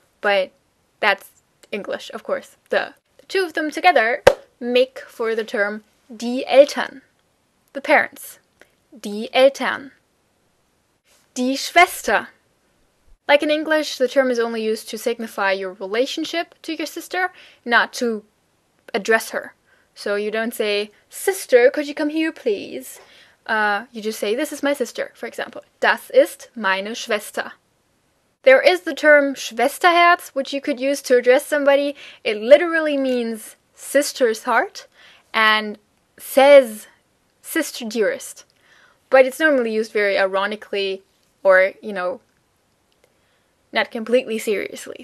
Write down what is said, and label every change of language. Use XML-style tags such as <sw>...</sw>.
<en>But that's English, of course. The two of them together make for the term</en> <de>die Eltern,</de> <en>the parents.</en> <de>Die Eltern. Die Schwester.</de> <en>Like in English, the term is only used to signify your relationship to your sister, not to address her. So you don't say, sister, could you come here, please? You just say, this is my sister, for example.</en> <de>Das ist meine Schwester.</de> <en>There is the term Schwesterherz, which you could use to address somebody. It literally means sister's heart and says sister dearest. But it's normally used very ironically or, not completely seriously.</en>